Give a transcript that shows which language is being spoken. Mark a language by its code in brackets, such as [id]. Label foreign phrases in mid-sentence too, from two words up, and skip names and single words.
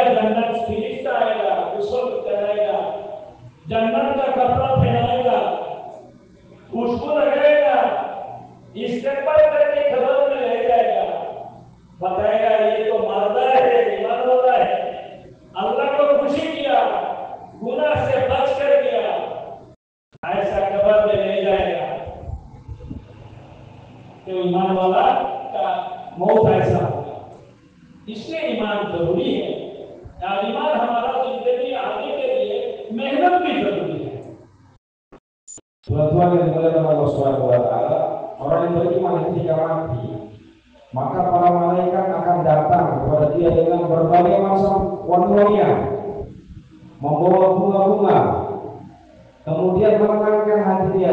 [hi] जन्नत फिरिश्ता आएगा, गुसल कराएगा, जन्नत का कपड़ा पहनाएगा, खुशबू लगाएगा, इस्तेमाल करके खबर में ले जाएगा, बताएगा ये तो मालदार है, ईमान वाला है, अल्लाह को खुशी किया, गुनाह से बच कर किया, ऐसा खबर में ले जाएगा। तो ईमान वाला का मौत ऐसा होगा। इसलिए ईमान जरूरी है। ईमान हमारा जिंदगी आगे के लिए मेहनत भी जरूरी है। [id] Tuhan yang dimuliakan [ar] الله سبحانه وتعالى, [id] orang yang beriman ketika mati, maka para malaikat akan datang kepada dia dengan berbagai macam wangi-wangian, membawa bunga-bunga, kemudian menenangkan hati dia.